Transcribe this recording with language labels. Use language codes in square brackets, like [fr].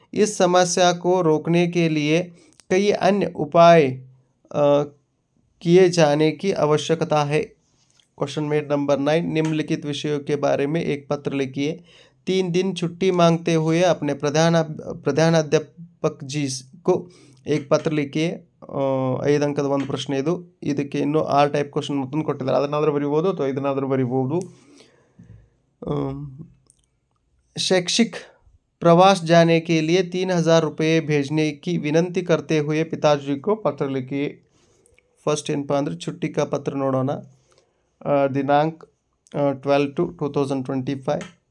[hi] इस समस्या को रोकने के लिए कई अन्य उपाय किए जाने की आवश्यकता है। क्वेश्चन नंबर 9, निम्नलिखित विषयों के बारे में एक पत्र लिखिए। 3 दिन छुट्टी मांगते हुए अपने [kn] ಪ್ರಧಾನಾಧ್ಯಾಪಕ [hi] जी को एक पत्र लिखिए। [kn] 5 ಅಂಕದ ಒಂದು ಪ್ರಶ್ನೆ ಇದು. ಇದಕ್ಕೆ ಇನ್ನೂ 6 ಟೈಪ್ ಕ್ವಶನ್ ಮತ್ತೊಂದು ಕೊಟ್ಟಿದ್ದಾರೆ, ಅದನ್ನಾದರೂ ಬರಿಬೋದು ಅಥವಾ ಇದನ್ನಾದರೂ ಬರಿಬೋದು. [hi] शैक्षिक प्रवास जाने के लिए 3000 रुपये भेजने की विनंती करते हुए पिताजी को पत्र लिखिए. फर्स्ट [kn] ಏನಪ್ಪಾ ಅಂದರೆ [hi] छुट्टी का पत्र ನೋಡೋಣ. दिनांक 12/2/2025.